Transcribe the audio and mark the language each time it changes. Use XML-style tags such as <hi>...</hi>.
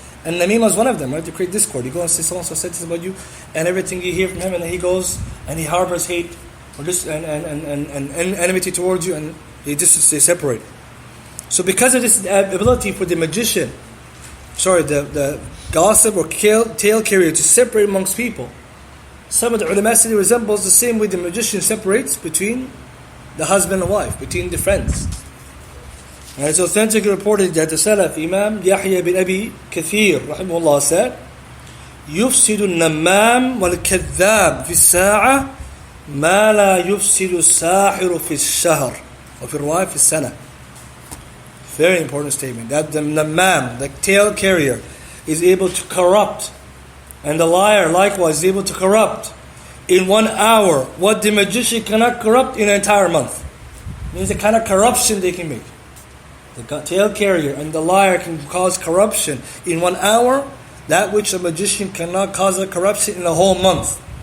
<en>And namima is one of them, right? To create discord. You go and say so-and-so said this about you, and everything you hear from him, and then he goes and he harbors hate or and enmity towards you, and they separate. So because of this ability for the magician, the gossip or tail carrier to separate amongst people, some of the ulama say it resembles the same way the magician separates between the husband and wife, between the friends. And it's authentically reported that the Salaf Imam Yahya bin Abi Kathir rahimahullah said,</en> <ar>يفسد النمام والكذاب في الساعة ما لا يفسد الساحر في الشهر وفي الرواية في السنة.</ar> <en>Very important statement. That the namam, the tail carrier, is able to corrupt, and the liar likewise is able to corrupt in 1 hour what the magician cannot corrupt in an entire month. It means the kind of corruption they can make. The tail carrier and the liar can cause corruption in 1 hour, that which a magician cannot cause a corruption in a whole month.</en>